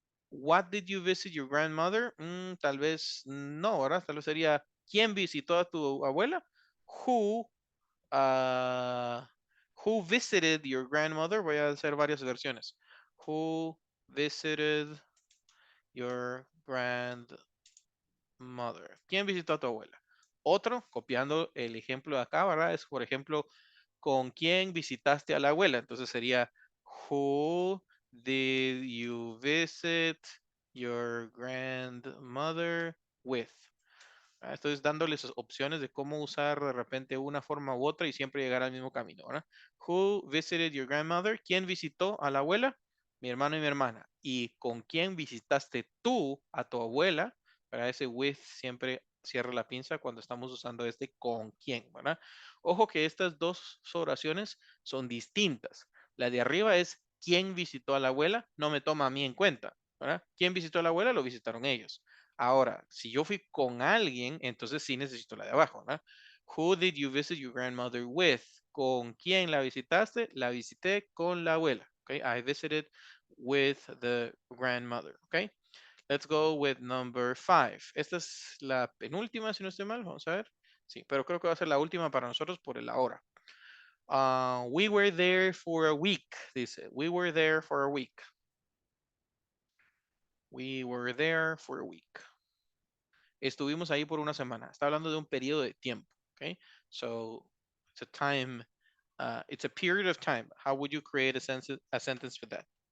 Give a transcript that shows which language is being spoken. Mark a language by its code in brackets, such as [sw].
[en] What did you visit your grandmother? [es] Tal vez no, ¿verdad? Tal vez sería ¿quién visitó a tu abuela? [en] Who, uh, who visited your grandmother? [es] Voy a hacer varias versiones. [en] Who visited your grandmother? [es] ¿Quién visitó a tu abuela? Otro, copiando el ejemplo de acá, ¿verdad? Es, por ejemplo, ¿con quién visitaste a la abuela? Entonces sería, [en] who did you visit your grandmother with? [es] Estoy dándoles opciones de cómo usar de repente una forma u otra y siempre llegar al mismo camino, ¿verdad? [en] Who visited your grandmother? [es] ¿Quién visitó a la abuela? Mi hermano y mi hermana. ¿Y con quién visitaste tú a tu abuela? Para ese with siempre cierra la pinza cuando estamos usando este con quién, ¿verdad? Ojo que estas dos oraciones son distintas. La de arriba es quién visitó a la abuela, no me toma a mí en cuenta, ¿verdad? ¿Quién visitó a la abuela? Lo visitaron ellos. Ahora, si yo fui con alguien, entonces sí necesito la de abajo, ¿no? [en] Who did you visit your grandmother with? [es] ¿Con quién la visitaste? La visité con la abuela. [en] Okay, I visited with the grandmother. Okay, let's go with number 5. [es] Esta es la penúltima, si no estoy mal. Vamos a ver. Sí, pero creo que va a ser la última para nosotros por el ahora. [en] We were there for a week, [es] dice. [en] We were there for a week. We were there for a week. [es] Estuvimos ahí por una semana. Está hablando de un periodo de tiempo. [en] Okay, so it's a time, it's a period of time. How would you create a sentence for that?